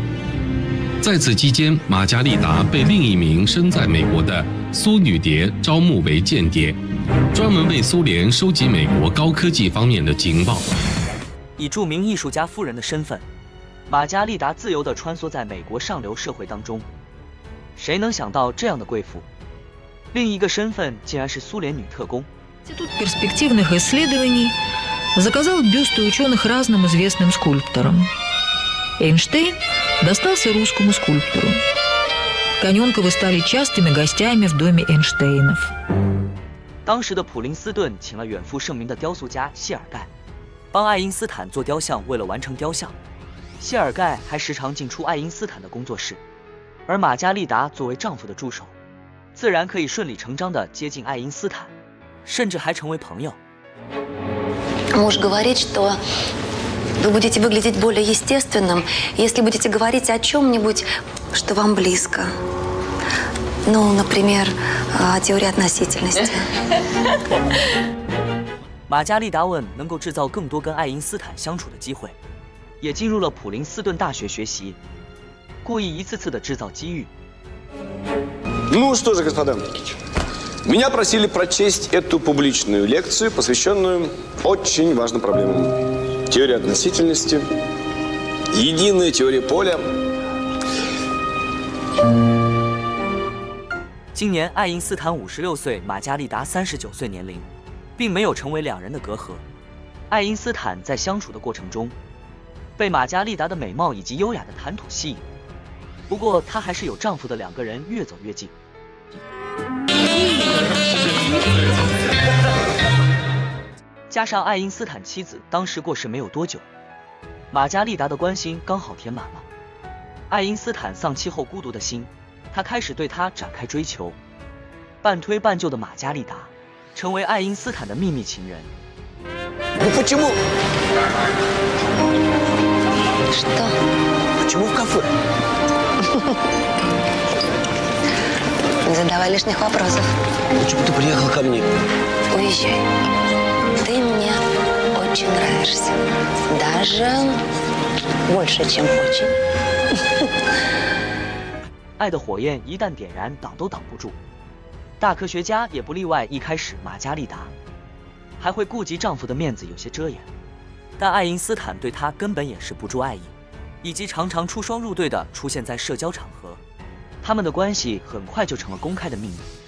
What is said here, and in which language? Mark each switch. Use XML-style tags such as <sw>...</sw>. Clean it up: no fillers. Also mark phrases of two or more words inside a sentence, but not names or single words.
<zh>在此期间，玛加丽达被另一名身在美国的苏女蝶招募为间谍，专门为苏联收集美国高科技方面的情报。以著名艺术家夫人的身份，玛加丽达自由地穿梭在美国上流社会当中。谁能想到这样的贵妇，另一个身份竟然是苏联女特工。</zh> <ru>Институт перспективных исследований заказал бюсты ученых разным известным скульпторам. Эйнштейн достался русскому скульптору. Каненковы стали частыми гостями в доме Эйнштейнов.</ru> <zh>当时的普林斯顿请了远赴盛名的雕塑家谢尔盖，帮爱因斯坦做雕像。为了完成雕像，谢尔盖还时常进出爱因斯坦的工作室，而玛加丽达作为丈夫的助手，自然可以顺理成章地接近爱因斯坦，甚至还成为朋友。</zh> <ru>Муж говорит, что вы будете выглядеть более естественным, если будете говорить о чем-нибудь, что вам близко. Ну, например, о теории относительности.</ru> <zh>玛加丽达问能够制造更多跟爱因斯坦相处的机会，也进入了普林斯顿大学学习，故意一次次的制造机遇。</zh> <ru>Ну что же, господа, меня просили прочесть эту публичную лекцию, посвященную очень важным проблемам. Теория относительности, единая теория поля.</ru> <zh>今年爱因斯坦56岁，玛加丽达39岁，年龄并没有成为两人的隔阂。爱因斯坦在相处的过程中，被玛加丽达的美貌以及优雅的谈吐吸引。不过她还是有丈夫的，两个人越走越近。加上爱因斯坦妻子当时过世没有多久，玛加丽达的关心刚好填满了爱因斯坦丧妻后孤独的心，他开始对她展开追求。半推半就的玛加丽达成为爱因斯坦的秘密情人。</zh> <ru>Ну почему? Что? Почему в кафе? Не задавай лишних вопросов. Почему ты приехал ко мне? Уезжай. Ты мне очень нравишься. Даже больше, чем очень.</ru> <zh>爱的火焰一旦点燃，挡都挡不住。大科学家也不例外，一开始玛加丽达还会顾及丈夫的面子，有些遮掩，但爱因斯坦对她根本掩饰不住爱意，以及常常出双入对的出现在社交场合，他们的关系很快就成了公开的秘密。</zh>